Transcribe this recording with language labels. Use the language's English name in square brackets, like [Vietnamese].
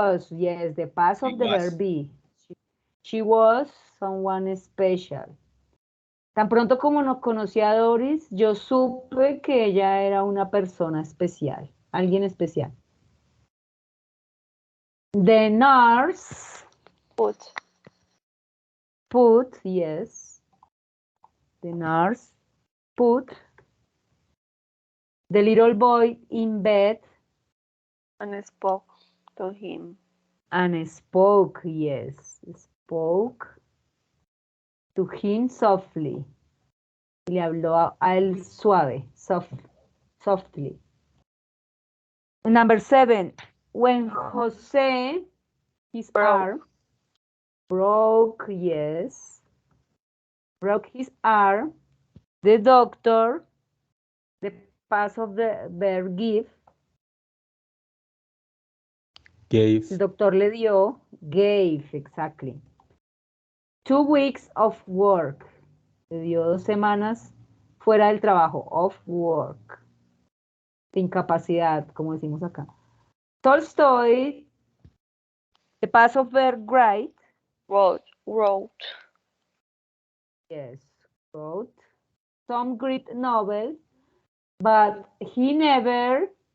[English] yes, the past of the verb be. She was someone special. [Spanish] Tan pronto como nos conocía a Doris, yo supe que ella era una persona especial, alguien especial. [English] The nurse put, yes. The nurse put the little boy in bed. And spoke to him. And spoke, yes. Spoke to him softly. [Spanish] Le habló a él suave, [English] softly. Number 7. When Jose, his arm, broke, yes. Broke his arm. The doctor, the past of the verb give. Gave. [Spanish] El doctor le dio, [English] gave, exactly. 2 weeks of work. [Spanish] Le dio 2 semanas fuera del trabajo, [English] of work. [Spanish] De incapacidad, como decimos acá. [English] Tolstoy, the past of verb write. Wrote. Yes, wrote some great novel, but he never